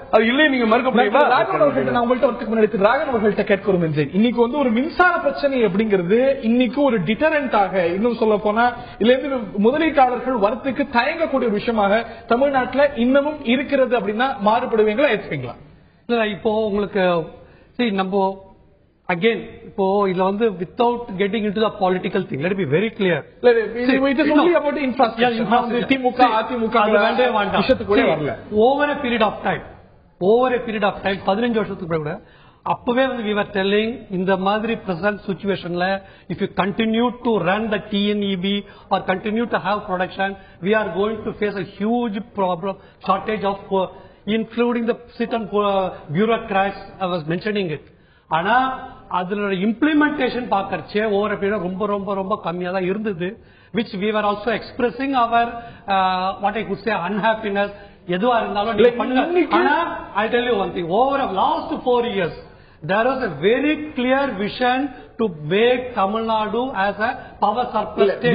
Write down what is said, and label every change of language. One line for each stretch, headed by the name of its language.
Tamil: அது இல்லை நீங்க மறுக்க முடியுமா? ராகவன் அவர்கள்ட்ட கேட்கிறோம். இன்னைக்கு வந்து ஒரு மின்சார பிரச்சனை அப்படிங்கிறது இன்னைக்கு ஒரு டிட்டரண்டாக, இன்னும் சொல்ல போனா இதுல இருந்து முதலீட்டாளர்கள் வரத்துக்கு தயங்கக்கூடிய ஒரு விஷயமாக தமிழ்நாட்டில் இன்னமும் இருக்கிறது. அப்படின்னா மாறுபடுவீங்களா, ஏற்றுப்பீங்களா? இப்போ உங்களுக்கு நம்ம again இப்போ இதுல வந்து
English: without getting into the political thing, let it be very clear. It is only about infrastructure.
Tamil: DMK AIADMK விஷயத்துக்கு கூட வரல.
English: over a period of time
Tamil: 15 வருஷத்துக்கு கூட அப்பவே வந்து
English: we were telling
Tamil: இந்த மாதிரி
English: present situationல if you continue to run the TNEB or continue to have production, we are going to face a huge problem, shortage of including the certain bureaucrats. I was mentioning it.
Tamil: ஆனா அதோட implementation பார்க்கறச்சே over period ரொம்ப ரொம்ப ரொம்ப கம்மியா தான் இருந்தது.
English: which we were also expressing our what I could say unhappiness.
Tamil: எதுவா இருந்தாலும் நீங்க பண்ணுங்க. ஆனா
English: I tell you one thing, over the last 4 years there was a very clear vision to make Tamil Nadu as a power surplus state.